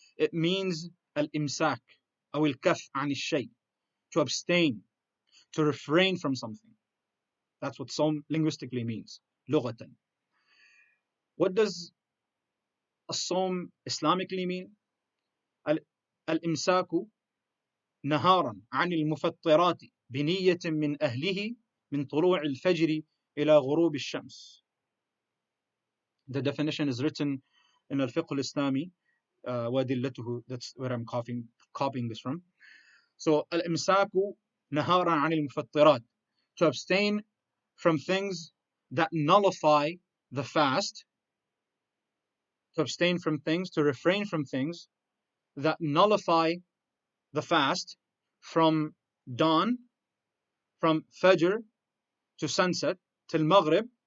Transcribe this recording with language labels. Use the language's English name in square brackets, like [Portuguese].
[English] It means al-imsak, [Arabic] أو الكف عن الشيء, [English] to abstain, to refrain from something. That's what sawm linguistically means, لغة. What does as-sawm Islamically mean? [Arabic] الإمساك نهارا عن المفطرات بنية من أهله من طلوع الفجر إلى غروب الشمس. [English] The definition is written in al-Fiqh al-Islami, وَدِلَّتُهُ, that's where I'm copying this from. So, al-imsaku naharan anil mufattirat, to abstain from things that nullify the fast, to abstain from things, to refrain from things that nullify the fast from dawn, from fajr to sunset, till maghrib,